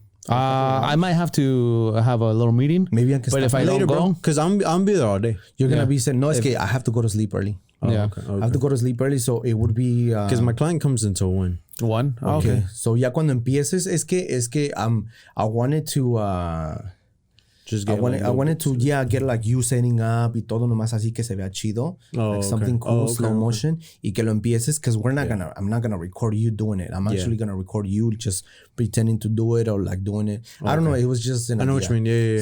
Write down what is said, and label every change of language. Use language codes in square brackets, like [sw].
[en] I might have to have a little meeting. Maybe I can. But if I don't go, because I'm be there all day. You're gonna be saying no. [es] Es que [en] I have to go to sleep early. Okay. I have to go to sleep early, so it would be because my client comes until 1. Okay. [es] So ya cuando empieces es que [en] I wanted to just get I wanted to get like you setting up [es] y todo nomás así que se vea chido, [en] like something cool, slow motion, [es] y que lo empieces [en] because I'm not gonna record you doing it. I'm actually gonna record you just pretending to do it or like doing it. I don't know. It was just an I know idea. what you mean. Yeah.